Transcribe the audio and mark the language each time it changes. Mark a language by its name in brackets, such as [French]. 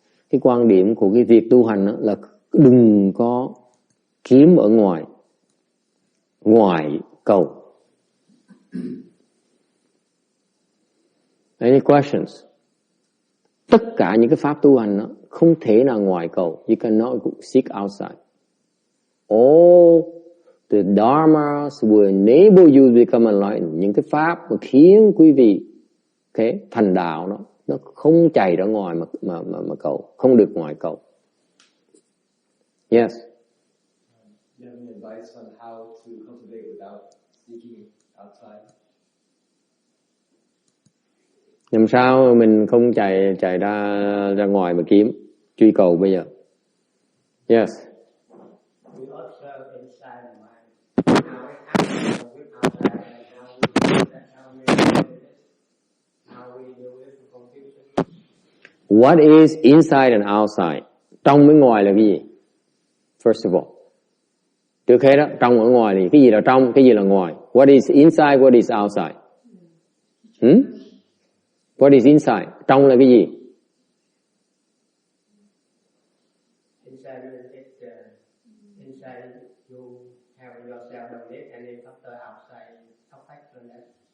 [Vietnamese] Cái quan điểm của cái việc tu hành là đừng có kiếm ở ngoài cầu. [English] Any questions? [Vietnamese] Tất cả những cái pháp tu hành không thể nào ngoài cầu. [English] You cannot seek outside. All the dharmas will enable you to become enlightened. [Vietnamese] Những cái pháp mà khiến quý vị thành đạo nó không chảy ra ngoài mà cầu, không được ngoài cầu. [English] Yes. Do you have any advice on how to cultivate without seeking outside? [Vietnamese] Làm sao mình không chạy ra ngoài mà kiếm, truy cầu bây giờ? [English] Yes. We observe inside the mind. How it happens with outside and how we do that, how we deal with it, how we deal with the confusion. What is inside and outside? [Vietnamese] Trong với ngoài là cái gì? [English] First of all. [Vietnamese] Trước hết đó, trong ở ngoài thì cái gì là trong, cái gì là ngoài? [English] What is inside, what is outside? What is inside? [Vietnamese] Trong là cái gì? [English] Inside you have yourself belief, and then after outside affect on that.